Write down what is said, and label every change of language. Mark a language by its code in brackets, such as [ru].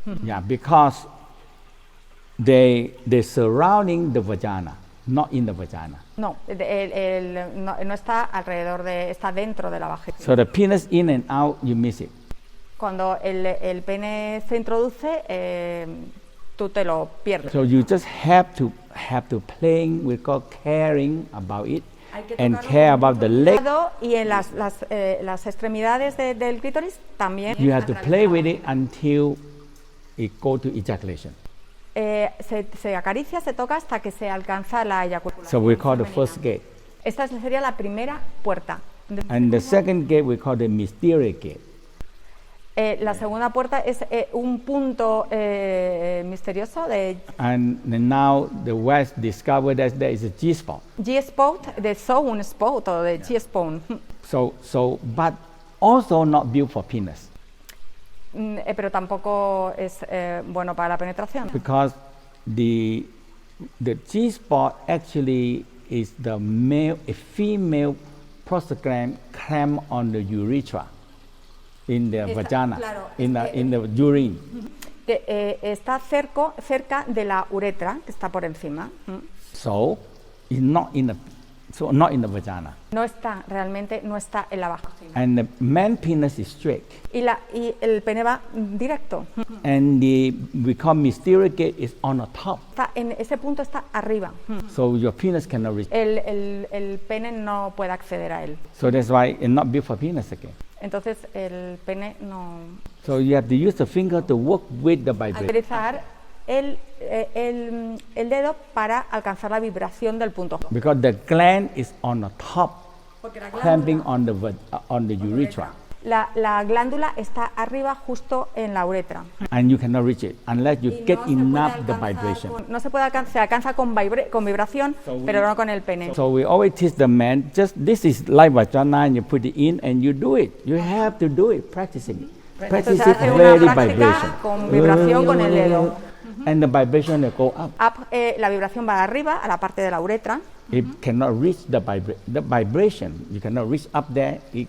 [en] Yeah, because they surrounding the vagina, not in the vagina. [es] No, no está alrededor está dentro de la vagina. [en] So the penis in and out, you miss it. [es] Cuando el pene se introduce, tú te lo pierdes. [en] So you just have to playing, we call caring about it, and care about the leg. [es] Y en las extremidades del clítoris también. [en] You have to play with it until it go to ejaculation. [es] Se acaricia, se toca hasta que se alcanza la eyaculación. [en] So we call the first gate. [es] Esta sería la primera puerta. [en] And the second gate we call the mysterious gate. [es] La segunda puerta es un punto misterioso de [en] And now the West discovered that there is a G-spot. [es] G-spot, de zone spot o de G-spot. [en] So, but also not built for penis. [es] Pero tampoco es bueno para la penetración. [en] Because the G-spot actually is a female prostaglandin clamp on the urethra, in the vagina, [es] claro, [en] in the urine. [es] Está cerca de la uretra, que está por encima. [en] So it's not in the vagina. [es] No está en la vagina. [en] And the man penis is straight. [es] Y el pene va directo. [en] And we call mysterious gate is on the top. [es] Ese punto está arriba. [en] So your penis cannot reach. [es] El pene no puede acceder a él. [en] So that's why it's not built for penis again. [es] Entonces el pene no. [en] So you have to use the finger to work with the vibration. [es] Utilizar el dedo para alcanzar la vibración del punto. [en] Because the gland is on the top, clamping on the urethra. [es] La glándula está arriba justo en la uretra. [en] And you cannot reach it unless you get enough the vibration. [es] No se puede alcanzar, se alcanza con vibración, pero no con el pene. [en] So we always teach the man, this is like vagina and you put it in and you do it. You have to do it, practicing. Practice it very vibration. [es] Con vibración con el dedo. [en] And the vibration will go up. [es] La vibración va arriba, a la parte de la uretra. [en] It cannot reach the vibration. You cannot reach up there.